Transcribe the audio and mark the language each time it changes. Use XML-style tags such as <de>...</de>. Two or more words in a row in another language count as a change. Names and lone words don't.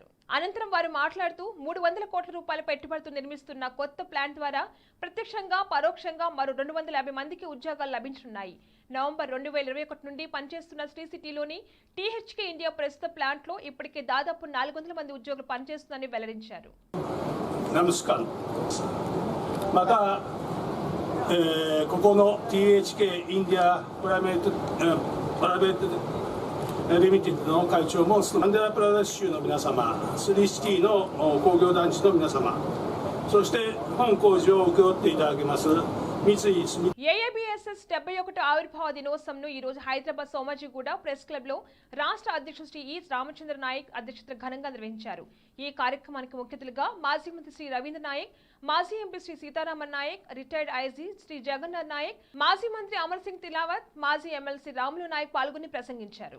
<te>అనంతరం వారు మాట్లాడుతూ 300 కోట్ల రూపాయల పెట్టుబడితో నిర్మిస్తున్న కొత్త ప్లాంట్ ద్వారా ప్రత్యక్షంగా పరోక్షంగా మరో 250 మందికి ఉద్యోగాలు లభించనున్నాయి. నవంబర్ 2021 నుండి పనిచేస్తున్న శ్రీ సిటీలోని టీహెచ్కే ఇండియా ప్రస్తుత ప్లాంట్ లో ఇప్పటికే దాదాపు 400 మంది ఉద్యోగులు పనిచేస్తుందని వెల్లడించారు. నమస్కారం.</te> <ja>ここの THK インディアプライベートリミテッドの会長もアンデラプラデシュ州の皆様、スリーシティの工業団地の皆様、そして本工事を請け負っていただきます</ja> <te>ఏఐబిఎస్ఎస్ 71 ఆవిర్భావ దినోత్సవంను ఈ రోజు హైదరాబాద్ సోమాజిగూడ ప్రెస్ క్లబ్ లో రాష్ట్ర అధ్యక్షుడు శ్రీ ఈ రామచంద్ర నాయక్ అధ్యక్షతన ఘనంగా నిర్వహించారు. ఈ కార్యక్రమానికి ముఖ్య అతిథులుగా మాజీ మంత్రి శ్రీ రవీంద్ర నాయక్, మాజీ ఎంపీ శ్రీ సీతారామన్ నాయక్, రిటైర్డ్ ఐజీ శ్రీ జగన్నాథ్ నాయక్, మాజీ మంత్రి అమర్ సింగ్ తిలావత్, మాజీ ఎమ్మెల్సీ రాములు నాయక్ పాల్గొని ప్రసంగించారు.</te>